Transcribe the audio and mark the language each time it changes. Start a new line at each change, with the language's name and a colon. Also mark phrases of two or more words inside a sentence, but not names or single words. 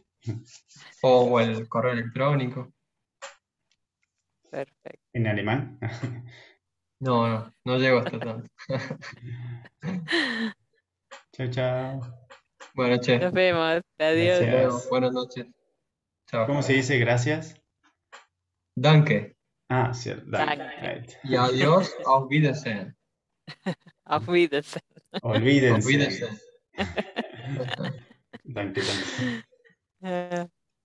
Spanish: O el correo electrónico. Perfecto. ¿En alemán? No llego hasta tanto. Chao, chao. Nos Bueno, che, vemos. hasta Adiós. luego. Gracias. Buenas noches. Chao. ¿Cómo se dice gracias? Danke. Ah, sí, danke. Danke. Right. Y adiós.
German: Auf Wiedersehen. Auf Wiedersehen.
Spanish: Auf Olvídense. Wiedersehen.
German: Danke, danke.